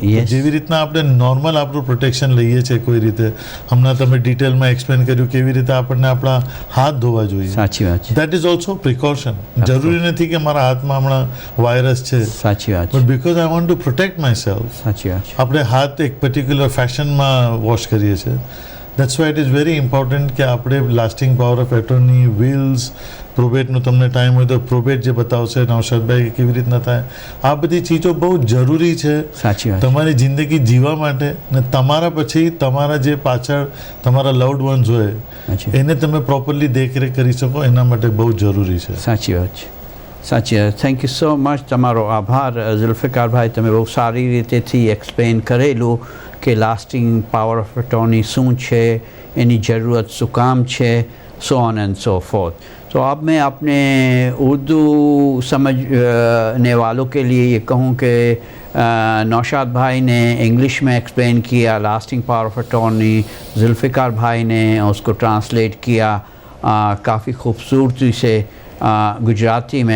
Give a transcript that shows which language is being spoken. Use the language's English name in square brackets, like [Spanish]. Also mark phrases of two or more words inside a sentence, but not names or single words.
[Gujarati] જેવી રીતના આપણે નોર્મલ આપણું પ્રોટેક્શન લઈએ છીએ કોઈ રીતે, હમણાં તમે ડિટેલમાં એક્સપ્લેન કર્યું કેવી રીતે આપણને આપણા હાથ ધોવા જોઈએ. સાચી વાત છે. [English] That is also precaution. [Gujarati] જરૂરી નથી કે મારા હાથમાં હમણાં વાયરસ છે. સાચી વાત. [English] But because I want to protect myself. [Gujarati] સાચી વાત. આપણે હાથ એક પર્ટિક્યુલર ફેશનમાં વોશ કરીએ છીએ. [English] That's why it is very important [Gujarati] કે આપણે [English] lasting power of attorney, [Gujarati] વિલ્સ, પ્રોબેટનું તમને ટાઈમ હોય તો પ્રોબેટ જે બતાવશે નૌશાદભાઈ કેવી રીતના થાય, આ બધી ચીજો બહુ જરૂરી છે તમારી જિંદગી જીવવા માટે. ને તમારા પછી તમારા જે પાછળ તમારા [English] loved ones [Gujarati] હોય એને તમે પ્રોપરલી દેખરેખ કરી શકો, એના માટે બહુ જરૂરી છે. સાચી વાત છે. સાચી વાત. [English] thank you so much. [Gujarati] તમારો આભાર ઝુલ્ફિકારભાઈ, તમે બહુ સારી રીતેથી એક્સપ્લેન કરેલું کہ [English] lasting power of attorney [Gujarati] શું છે, એની જરૂરત શું કામ છે, [English] so on and so forth. [Urdu] تو اب میں اپنے اردو سمجھنے والوں کے لیے یہ کہوں کہ نوشاد بھائی نے انگلش میں ایکسپلین کیا [English] lasting power of attorney, [Urdu] ذوالفقار بھائی نے اس کو ٹرانسلیٹ کیا کافی خوبصورتی سے گجراتی میں.